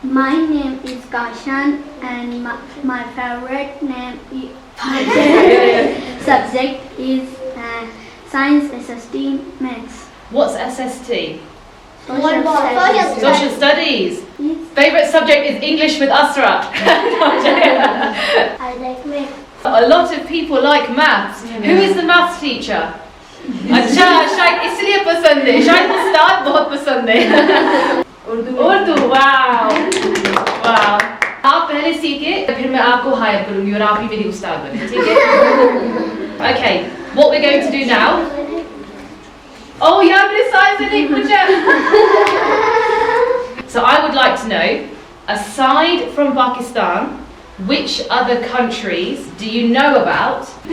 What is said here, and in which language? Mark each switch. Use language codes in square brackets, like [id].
[en] My name is Kashan and my favorite name is subject is Science SST Maths. What's SST? Social Social studies. Favorite subject is English with Asra. I like maths. A lot of people like maths. Who is the maths teacher? [hi] अच्छा शायद इसलिए पसंद है, शायद उस्ताद बहुत पसंद है. Urdu. Wow. आप पहले सीखे फिर मैं आपको हायर करूंगी और आप ही मेरी उस्ताद बने, ठीक है? [en] Okay, what we're going to do now. [hi] Oh यार मेरे साइज से नहीं पूछा. [en] So I would like to know, aside from Pakistan, which other countries do you know about?